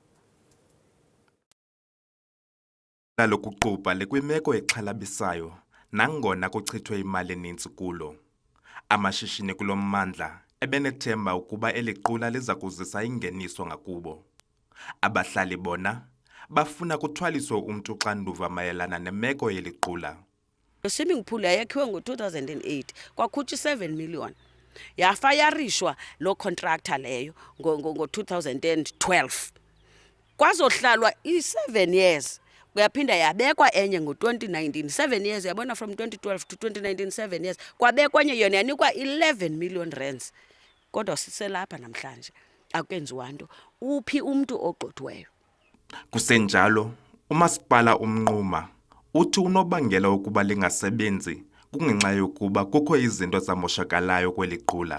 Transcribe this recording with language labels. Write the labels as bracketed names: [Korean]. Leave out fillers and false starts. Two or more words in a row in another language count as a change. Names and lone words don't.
[Xhosa] Lokuqhuba likwimeko exhalabisayo nangona kuchithwe imali eninzi kulo. Amashishini kulo mmandla ebenethemba ukuba eliqula liza kuzisa ingeniso ngakubo. Abahlali bona bafuna kuthwaliswe umntu xanduva mayelana nemeko yeliqula. [English] The swimming pool [Xhosa] yayakhiwe ngo-2008 kwakhutshwa 7 million. Yafayarishwa lo contractor leyo ngo-2012. Kwazohlalwa i-7 years. Kuyaphinda yabekwa enye ngo-2019 7 years, yabona [English] from 2012 to 2019 7 years. [Xhosa] Kwabekwa enye yona yanikwa 11 [English] million rands. [Xhosa] Kodwa siselapha namhlanje akenziwa nto. Uphi umuntu ogqothiweyo? Kusenjalo umasipala uMnquma uthi unobangela ukuba lingasebenzi kungenxa yokuba kukho izinto zamoshakalayo kweliqula.